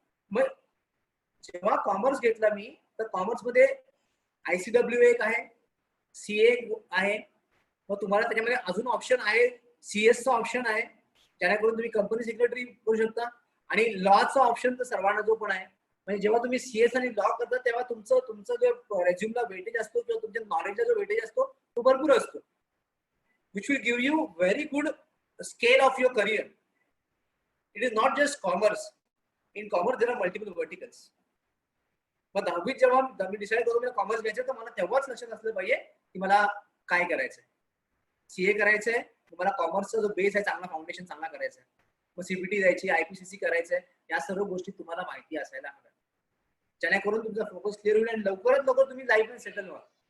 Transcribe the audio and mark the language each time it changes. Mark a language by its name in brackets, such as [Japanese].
[Marathi] मग जेव्हा कॉमर्स घेतला मी, तर कॉमर्स मध्ये ICW एक आहे, CA आहे, मग तुम्हाला त्याच्यामध्ये अजून ऑप्शन आहे, CS चा ऑप्शन आहे, जेणेकरून तुम्ही कंपनी सेक्रेटरी करू शकता. आणि लॉचा ऑप्शन तर सर्वांना जो पण आहे. म्हणजे जेव्हा तुम्ही CS आणि लॉ करता तेव्हा तुमचं जो रेझ्युमला वेटेज असतो किंवा तुमच्या नॉलेजला जो वेटेज असतो तो भरपूर असतो, [English] Which will give you very good scale of your career. It is not just commerce. In commerce there are multiple verticals. [Marathi] मग 10वीत जेव्हा मी डिसाईड करून मला कॉमर्स घ्यायचं, तर मला तेव्हाच लक्षात असलं पाहिजे की मला काय करायचंय. CA करायचंय, मला कॉमर्सचा जो बेस आहे चांगला, फाउंडेशन चांगला करायचा आहे. मग CPT द्यायची, IPCC करायचंय, या सर्व गोष्टी तुम्हाला माहिती असायला हव्या, जेणेकरून तुमचा फोकस क्लिअर होईल आणि लवकरात लवकर तुम्ही लाईफ मध्ये सेटल व्हा.